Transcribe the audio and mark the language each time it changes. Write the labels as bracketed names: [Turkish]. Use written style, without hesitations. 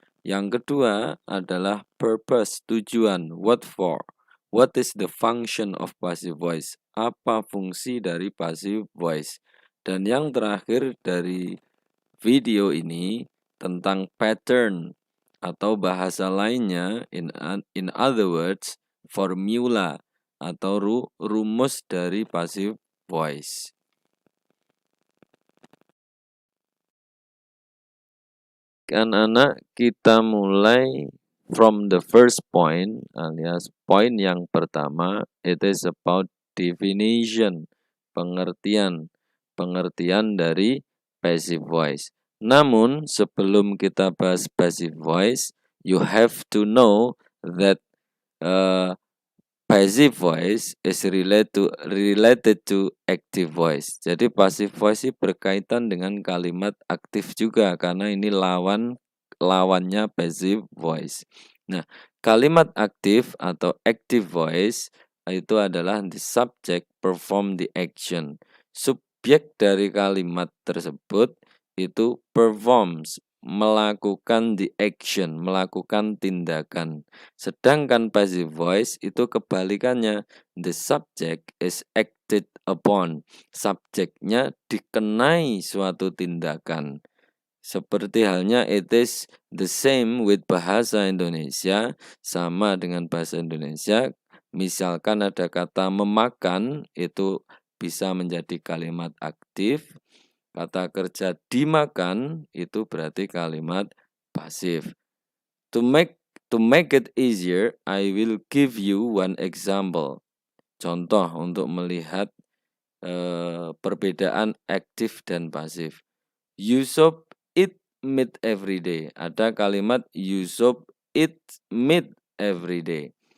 [Indonesian] Yang kedua adalah purpose, tujuan, [English] what for. What is the function of passive voice? [Indonesian] Apa fungsi dari passive voice? Dan yang terakhir dari video ini tentang pattern atau bahasa lainnya, [English] in other words, [Indonesian] formula atau rumus dari passive voice. Anak-anak, kita mulai [English] from the first point [Indonesian] alias poin yang pertama. [English] It is about definition, [Indonesian] pengertian dari [English] passive voice. [Indonesian] Namun sebelum kita bahas [English] passive voice, you have to know that passive voice is related to active voice. [Indonesian] Jadi passive voice ini berkaitan dengan kalimat aktif juga karena ini lawannya passive voice. Nah, kalimat aktif atau active voice itu adalah [English] the subject perform the action. [Indonesian] Subjek dari kalimat tersebut itu performs, melakukan [English] the action, [Indonesian] melakukan tindakan. Sedangkan passive voice itu kebalikannya, [English] the subject is acted upon. [Indonesian] Subjeknya dikenai suatu tindakan. Seperti halnya [English] it is the same with [Indonesian] bahasa Indonesia, sama dengan bahasa Indonesia. Misalkan ada kata memakan, itu bisa menjadi kalimat aktif. Kata kerja dimakan itu berarti kalimat pasif. [English] To make it easier, I will give you one example. [Indonesian] Contoh untuk melihat perbedaan aktif dan pasif. [English] Yusuf eat meat every day. [Indonesian] Ada kalimat [English] Yusuf eat meat every day.